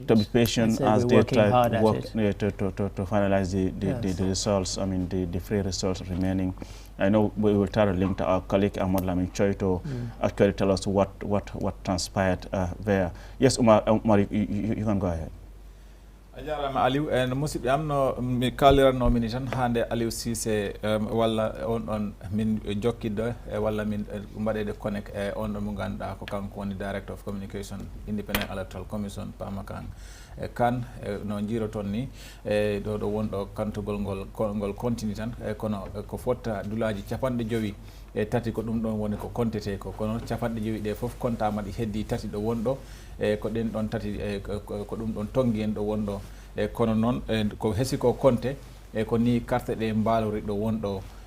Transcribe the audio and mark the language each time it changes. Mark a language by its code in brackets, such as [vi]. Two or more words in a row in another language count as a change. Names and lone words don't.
[en] To be patient as they try to work to finalize the results. I mean the free results remaining. I know we will try to link to our colleague Ahmad Lamin Choi to actually tell us what transpired there. Yes, Umar, you can go ahead. [ff] A jarama Aliou en musidɓe am no mi kalirannomin tan hande Aliou Cissé walla on min jokkidɗo walla min mbaɗede connect on ɗo mo ganduɗa ko kanko woni [en] Director of Communication Independent Electoral Commission [ff] Pamakan kan no jiiroton ni ɗo wonɗo kantugol ngol continue tan kono ko fotta dulaji capanɗe joyi e tati ko ɗum ɗon woni ko kontete ko kono capanɗe joyi ɗe foof kontama ɗi heddi tati ɗo wonɗo ko ɗen ɗon tati ko ɗum ɗon tongi en ɗo wonɗo kono noon ko heesi ko konte ko ni carte ɗe mbalori ɗo wonɗo